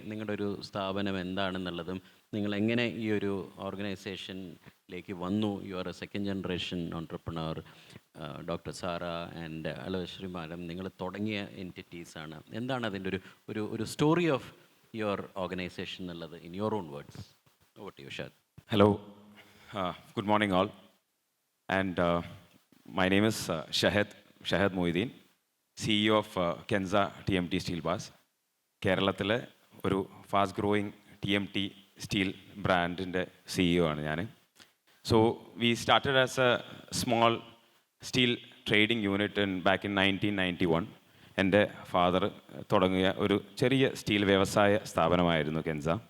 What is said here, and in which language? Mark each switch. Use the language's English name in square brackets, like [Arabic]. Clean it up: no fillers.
[Malayalam] നിങ്ങളുടെ ഒരു സ്ഥാപനം എന്താണെന്നുള്ളതും നിങ്ങൾ എങ്ങനെ ഈ ഒരു ഓർഗനൈസേഷനിലേക്ക് വന്നു. [English] You are a second generation entrepreneur. Doctor Sara and Alavasree madam, [Malayalam] നിങ്ങൾ തുടങ്ങിയ [English] എൻറ്റിറ്റീസാണ്. [Malayalam] എന്താണ് അതിൻ്റെ ഒരു [English] story of your organisation [Malayalam] എന്നുള്ളത് [English] In your own words? Over to you, Shad. Hello, good morning all. And my name is Shahid Moideen, CEO of Kenza TMT Steel Bars. [Malayalam] കേരളത്തിലെ ഒരു fast growing TMT steel ബ്രാൻഡിൻ്റെ CEO ആണ് ഞാൻ. [English] So we started as a small steel trading unit back in 1991. [Malayalam] എൻ്റെ father തുടങ്ങിയ ഒരു ചെറിയ steel വ്യവസായ സ്ഥാപനമായിരുന്നു കെൻസ.